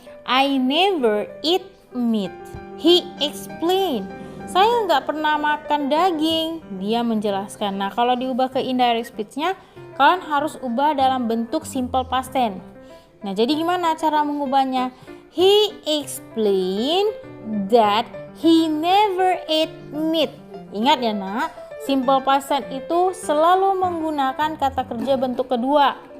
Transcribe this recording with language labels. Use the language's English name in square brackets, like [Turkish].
[English] I never eat meat. He explained. [Indonesian] Saya nggak pernah makan daging. Dia menjelaskan. Nah, kalau diubah ke indirect speech-nya, kalian harus ubah dalam bentuk simple past tense. Nah, jadi gimana cara mengubahnya? [English] He explained that he never ate meat. [Indonesian] Ingat ya nak, simple past tense itu selalu menggunakan kata kerja bentuk kedua.